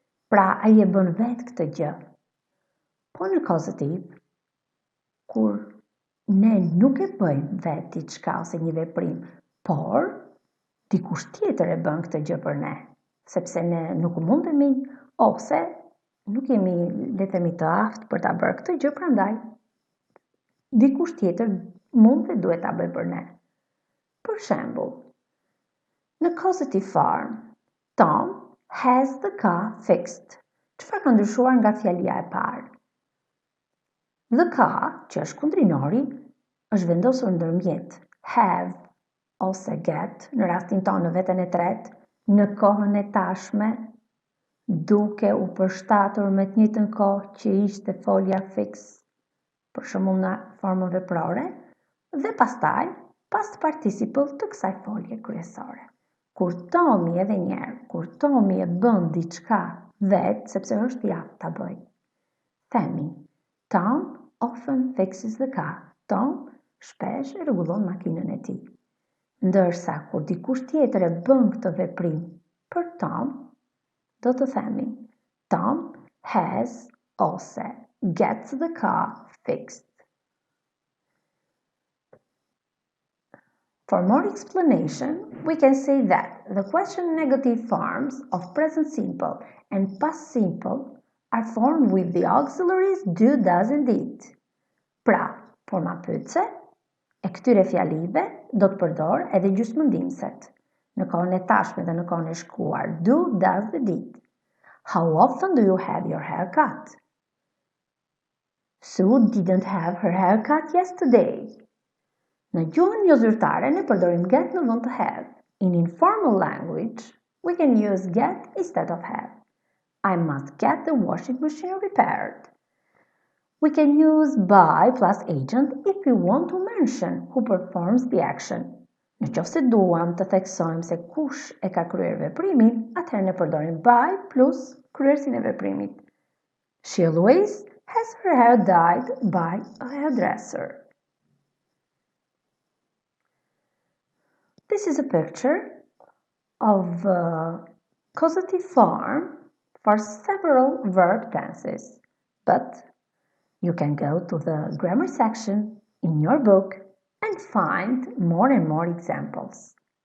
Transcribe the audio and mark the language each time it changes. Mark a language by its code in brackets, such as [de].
[sq] Pra, ai e bën vetë këtë gjë. Po në causative, kur ne nuk e bëjmë vetë diçka ose një veprim, por dikush tjetër e bën këtë gjë për ne, sepse ne nuk mundemi ose nuk jemi, le të themi, të aftë për ta bërë këtë gjë, prandaj dikush tjetër mund dhe duhet ta bëjë për ne. Për shembull, në [en] causative form, Tom has the car fixed. [sq] Çfarë ka ndryshuar nga fjalia e parë? The car, që është kundrinori, është vendosur ndërmjet have ose get, në rastin tonë në veten e tretë, në kohën e tashme, duke u përshtatur me të njëjtën kohë që ishte folja fix, për shembull në formën veprore, dhe pastaj past participle të kësaj folje kryesore. Kur Tomi edhe njerë, kur Tomi e bën diçka vetë, sepse është i aftë ta bëj. Themi, [en] Tom often fixes the car. [sq] Tom shpesh e rregullon makinën e tij. Ndërsa kur dikush tjetër e bën këtë veprim për Tom, do të themi, [en] Tom has ose gets the car fixed. For more explanation, we can say that the question negative forms of present simple and past simple are formed with the auxiliaries do, does and did. [sq] Pra, forma pyetëse e këtyre fjalive do të përdor edhe gjysmëndimëset. Në kohën e tashme dhe në kohën e shkuar, do, does dhe did. [en] How often do you have your hair cut? Sue didn't have her hair cut yesterday. [sq] Në gjuhën jo zyrtare ne përdorim get në vend të have. [en] In informal language, we can use get instead of have. I must get the washing machine repaired. We can use by plus agent if we want to mention who performs the action. [sq] Në qoftë se duam të theksojmë se kush e ka kryer veprimin, atëherë ne përdorim by plus kryersin e veprimit. [en] She always has her hair dyed by a hairdresser. This is a picture of a causative form for several verb tenses, but you can go to the grammar section in your book and find more and more examples.